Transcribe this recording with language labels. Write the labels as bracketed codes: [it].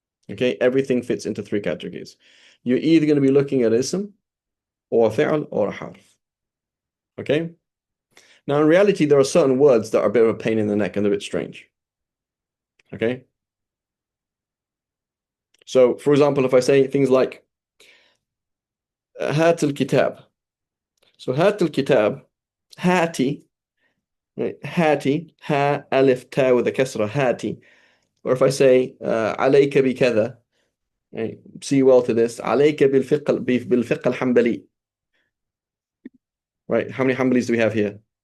[en] Okay, everything fits into three categories. You're either going to be looking at ism or a fi'l or a harf. Okay? Now, in reality, there are certain words that are a bit of a pain in the neck and they're a bit strange. Okay? So, for example, if I say things like [ar] هات الكتاب. [en] So, [ar] هات الكتاب, هاتي, [en] right? [ar] هاتي, [en] ha, alif, ta with a kasra, hati. Or if I say [ar] عليك بكذا, [en] right? See well to this, [ar] عليك بالفقه الحنبلي. [en] Right? How many Hanbalis do we have here?